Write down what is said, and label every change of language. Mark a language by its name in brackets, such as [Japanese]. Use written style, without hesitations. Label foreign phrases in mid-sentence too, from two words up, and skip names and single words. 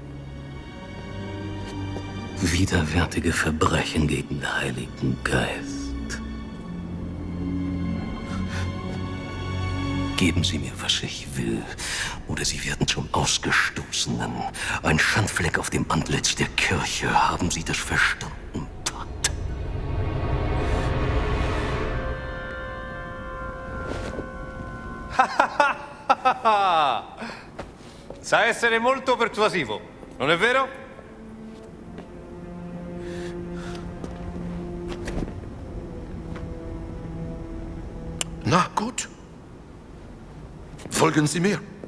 [German] Widerwärtige Verbrechen gegen den Heiligen Geist. Geben Sie mir, was ich will, oder Sie werden zum Ausgestoßenen. Ein Schandfleck auf dem Antlitz der Kirche. Haben Sie das verstanden, Todd? [Italian] Sa essere molto persuasivo, non è vero? [German] Na gut. Folgen Sie mir.